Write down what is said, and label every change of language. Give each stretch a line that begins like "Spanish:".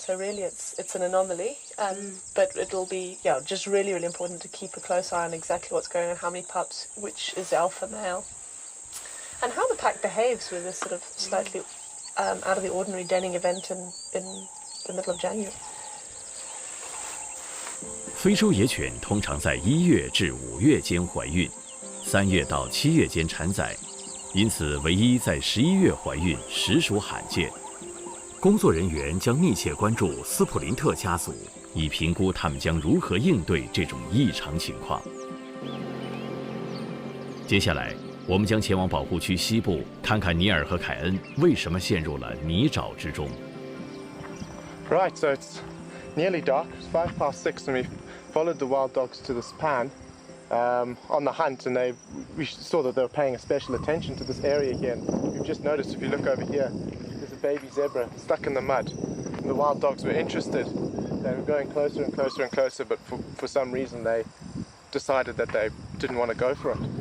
English: So really, it's an anomaly. But it'll be just really, really important to keep a close eye on exactly what's going on, how many pups, which is the alpha male, and how the pack behaves with this sort of slightly out of the ordinary denning event in the middle of January.
Chinese: 非洲野犬通常在1月至5月间怀孕，3月到7月间产崽，因此唯一在11月怀孕实属罕见。工作人员将密切关注斯普林特家族，以评估他们将如何应对这种异常情况。接下来，我们将前往保护区西部，看看尼尔和凯恩为什么陷入了泥沼之中。
English: Right, so it's nearly dark. It's 6:05, and we followed the wild dogs to this pan on the hunt, and we saw that they were paying special attention to this area here. And we've just noticed, if you look over here, there's a baby zebra stuck in the mud. And the wild dogs were interested. They were going closer and closer and closer, but for some reason they decided that they didn't want to go for it.